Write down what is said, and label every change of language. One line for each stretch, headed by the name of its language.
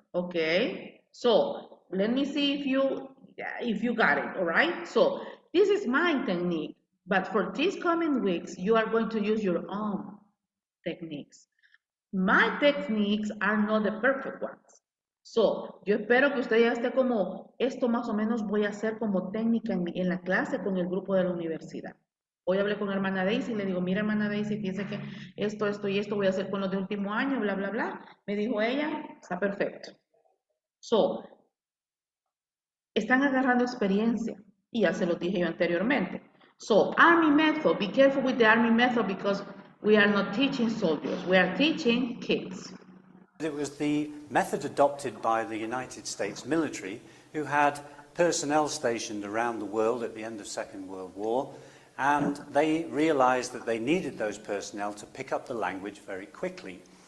English: Okay, so let me see if you got it. All right, so this is my technique, but for these coming weeks you are going to use your own techniques. My techniques are not the perfect ones.
Spanish: So yo espero que usted ya esté como, esto más o menos voy a hacer como técnica en la clase con el grupo de la universidad. Hoy hablé con hermana Daisy y le digo, mira hermana Daisy, fíjese que esto y esto voy a hacer con los de último año, bla, bla, bla. Me dijo ella, está perfecto. So, están agarrando experiencia y ya se lo dije yo anteriormente.
English: So, Army method, be careful with the Army method because we are not teaching soldiers, we are teaching kids. It was the method adopted by the United States military, who had personnel stationed around the world at the end of Second World War, and they realized that they needed those personnel to pick up the language very quickly.